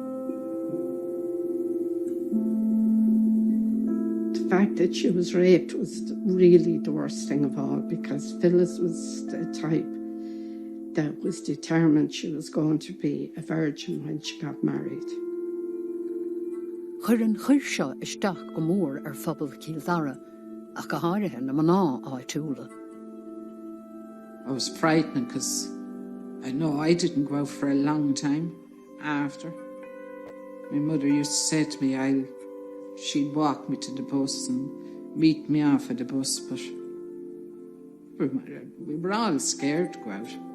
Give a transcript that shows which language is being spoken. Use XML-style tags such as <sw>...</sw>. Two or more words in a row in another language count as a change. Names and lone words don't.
<en>The fact that she was raped was really the worst thing of all, because Phyllis was the type that was determined she was going to be a virgin when she got married.</en> <ga>Chuir an chuir seo isteach go mór phobal Kildare, ach go háirithe na maná áitiúla.</ga> <en>I was frightened because I know I didn't go out for a long time after. My mother used to say to me she'd walk me to the bus and meet me off at the bus, but we were all scared to go out.</en>